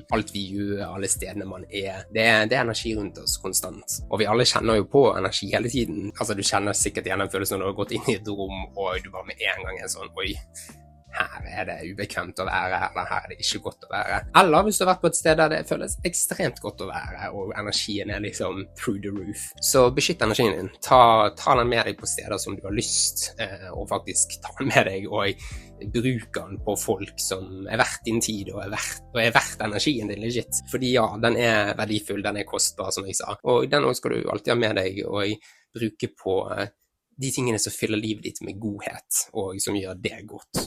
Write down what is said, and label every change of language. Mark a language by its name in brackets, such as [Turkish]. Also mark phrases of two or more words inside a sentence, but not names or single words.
[Norwegian] Alt vi gjør, alle stedene man er, det er energi rundt oss konstant. Og vi alle kjenner jo på energi hele tiden. Altså du kjenner sikkert igjen en følelse når du har gått inn i et rom, og du bare med en gang er sånn, oi, her er det ubekvemt å være, eller her er det ikke godt å være. Eller hvis du har vært på et sted der det føles ekstremt godt å være, og energien er liksom [English] through the roof. [Norwegian] Så beskytt energien din. Ta den med deg på steder som du har lyst, og faktisk ta den med deg, og bruk den på folk som er verdt din tid, og er verdt energien din, legit. Fordi ja, den er verdifull, den er kostbar, som jeg sa. Og den også skal du alltid ha med deg, og bruke på de tingene som fyller livet ditt med godhet, og som gjør det godt.